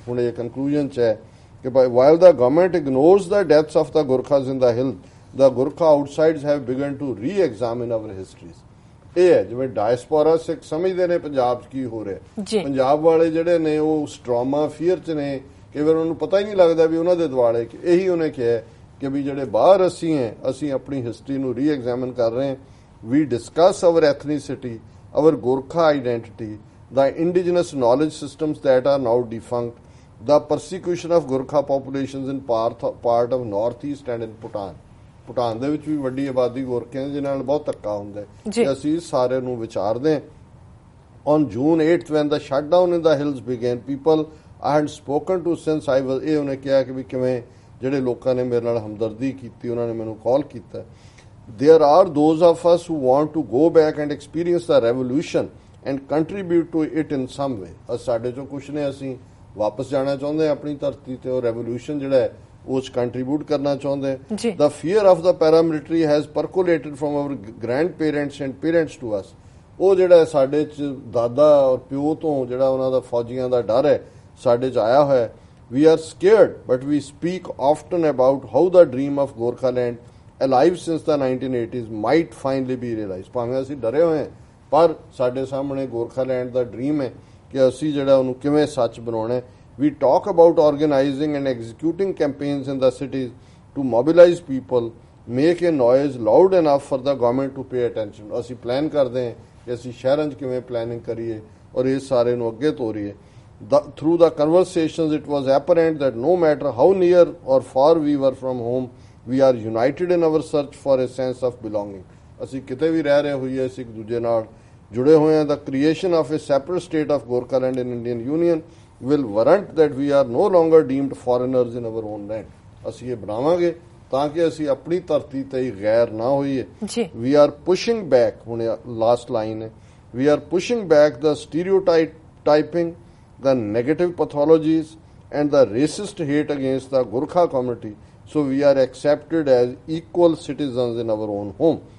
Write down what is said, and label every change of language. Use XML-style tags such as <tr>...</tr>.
<pa>ਹੁਣ ਇਹ ਕਨਕਲੂਜਨ ਚ ਹੈ ਕਿ</pa> <en>while the government ignores the deaths of the Gorkhas in the hill, the Gorkha outsides have begun to re-examine our histories.</en> <pa>ਇਹ ਹੈ ਜਿਵੇਂ ਡਾਇਸਪੋਰਾ ਸਿੱਖ ਸਮਝਦੇ ਨੇ ਪੰਜਾਬ 'ਚ ਕੀ ਹੋ ਰਿਹਾ। ਪੰਜਾਬ ਵਾਲੇ ਜਿਹੜੇ ਨੇ ਉਹ ਸਟਰਾਮਾ ਫੀਅਰ 'ਚ ਨੇ, ਕਈ ਵਾਰ ਉਹਨੂੰ ਪਤਾ ਹੀ ਨਹੀਂ ਲੱਗਦਾ ਵੀ ਉਹਨਾਂ ਦੇ ਦੁਆਲੇ। ਇਹੀ ਉਹਨੇ ਕਿਹਾ ਕਿ ਵੀ ਜਿਹੜੇ ਬਾਹਰ ਅਸੀਂ ਹੈ ਅਸੀਂ ਆਪਣੀ ਹਿਸਟਰੀ ਨੂੰ ਰੀ-ਐਗਜ਼ਾਮਿਨ ਕਰ ਰਹੇ ਹਾਂ।</pa> <en>We discuss our ethnicity, our Gorkha identity the indigenous knowledge systems that are now defunct, the persecution of Gurkha populations in part of northeast and in Bhutan.</en> <pa>Bhutan ਦੇ ਵਿੱਚ ਵੀ ਵੱਡੀ ਆਬਾਦੀ ਗੋਰਖਿਆਂ ਦੀ ਜਿਨ੍ਹਾਂ ਨਾਲ ਬਹੁਤ ਧੱਕਾ ਹੁੰਦਾ ਹੈ ਤੇ ਅਸੀਂ ਸਾਰੇ ਨੂੰ ਵਿਚਾਰਦੇ ਹਾਂ।</pa> <en>On June 8th when the shutdown in the hills began, people I had spoken to since I was</en> <pa>ਇਹ ਉਹਨੇ ਕਿਹਾ ਕਿ ਵੀ ਕਿਵੇਂ ਜਿਹੜੇ ਲੋਕਾਂ ਨੇ ਮੇਰੇ ਨਾਲ ਹਮਦਰਦੀ ਕੀਤੀ ਉਹਨਾਂ ਨੇ ਮੈਨੂੰ ਕਾਲ ਕੀਤਾ।</pa> <en>There are those of us who want to go back and experience the revolution and contribute to it in some way.</en> <pa>ਸਾਡੇ ਚੋਂ ਕੁਛ ਨੇ ਅਸੀਂ ਵਾਪਸ ਜਾਣਾ ਚਾਹੁੰਦੇ ਹਾਂ ਆਪਣੀ ਧਰਤੀ ਤੇ ਉਹ ਰੈਵੋਲੂਸ਼ਨ ਜਿਹੜਾ ਹੈ ਉਸ ਕੰਟਰੀਬਿਊਟ ਕਰਨਾ ਚਾਹੁੰਦੇ ਹਾਂ।</pa> <en>The fear of the paramilitary has percolated from our grandparents and parents to us.</en> <pa>ਉਹ ਜਿਹੜਾ ਸਾਡੇ ਚ ਦਾਦਾ ਔਰ ਪਿਓ ਤੋਂ ਜਿਹੜਾ ਉਹਨਾਂ ਦਾ ਫੌਜੀਆਂ ਦਾ ਡਰ ਹੈ ਸਾਡੇ ਚ ਆਇਆ ਹੋਇਆ।</pa> <en>We are scared, but we speak often about how the dream of Gorkhaland, alive since the 1980s, might finally be realized.</en> <pa>ਭਾਵੇਂ ਅਸੀਂ ਡਰੇ ਹੋਏ ਹਾਂ ਪਰ ਸਾਡੇ ਸਾਹਮਣੇ ਗੋਰਖਾਲੈਂਡ ਦਾ ਡ੍ਰੀਮ ਹੈ ਕਿ ਅਸੀਂ ਜਿਹੜਾ ਉਹਨੂੰ ਕਿਵੇਂ ਸੱਚ ਬਣਾਉਣਾ ਹੈ।</pa> <en>We talk about organizing and executing campaigns in the cities to mobilize people, make a noise loud enough for the government to pay attention.</en> <pa>ਅਸੀਂ ਪਲਾਨ ਕਰਦੇ ਹਾਂ ਕਿ ਅਸੀਂ ਸ਼ਹਿਰਾਂ 'ਚ ਕਿਵੇਂ ਪਲੈਨਿੰਗ ਕਰੀਏ ਔਰ ਇਸ ਸਾਰੇ ਨੂੰ ਅੱਗੇ ਤੋਰੀਏ।</pa> <en>Through the conversations, it was apparent that no matter how near or far we were from home, we are united in our search for a sense of belonging.</en> <pa>ਅਸੀਂ ਕਿਤੇ ਵੀ ਰਹਿ ਰਹੇ ਹੋਈਏ ਅਸੀਂ ਇੱਕ ਦੂਜੇ ਨਾਲ ਜੁੜੇ ਹੋਏ ਹਾਂ।</pa> <en>The creation of a separate state of Gorkhaland in Indian Union will warrant that we are no longer deemed foreigners in our own land.</en> <pa>ਅਸੀਂ ਇਹ ਬਣਾਵਾਂਗੇ ਤਾਂ ਕਿ ਅਸੀਂ ਆਪਣੀ ਧਰਤੀ ਤੇ ਹੀ ਗੈਰ ਨਾ ਹੋਈਏ।</pa> <en>We are pushing back,</en> <pa>ਹੁਣ ਲਾਸਟ ਲਾਈਨ ਹੈ,</pa> <en>we are pushing back the stereotyping, the negative pathologies and the racist hate against the Gurkha community, so we are accepted as equal citizens in our own home.</en>